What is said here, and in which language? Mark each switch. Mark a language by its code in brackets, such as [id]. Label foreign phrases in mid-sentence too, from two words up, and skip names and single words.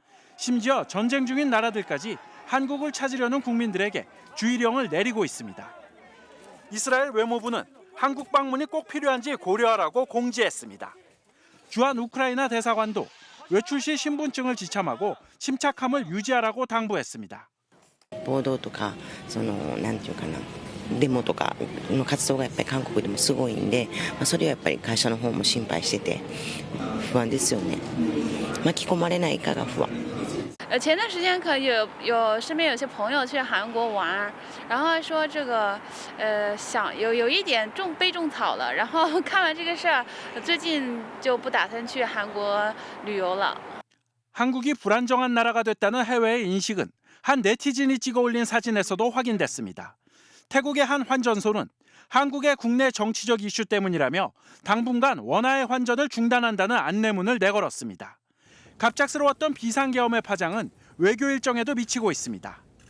[ko] 심지어 전쟁 중인 나라들까지 한국을 찾으려는 국민들에게 주의령을 내리고 있습니다. 이스라엘 외무부는 한국 방문이 꼭 필요한지 고려하라고 공지했습니다. 주한 우크라이나 대사관도 외출 시 신분증을 지참하고 침착함을 유지하라고 당부했습니다. [ja] 暴動とかなんていうかなデモとかの活動がやっぱり韓国でもすごいんで、それはやっぱり会社の方も心配してて不安ですよね。巻き込まれないかが不安。 [zh] 前段时间身边有些朋友去韩国玩，然后说这个想有一点被种草了，然后看完这个事儿，最近就不打算去韩国旅游了。 [ko] 한국이 불안정한 나라가 됐다는 해외의 인식은 한 네티즌이 찍어 올린 사진에서도 확인됐습니다. 태국의 한 환전소는 한국의 국내 정치적 이슈 때문이라며 당분간 원화의 환전을 중단한다는 안내문을 내걸었습니다. 갑작스러웠던 비상계엄의 파장은 외교 일정에도 미치고 있습니다.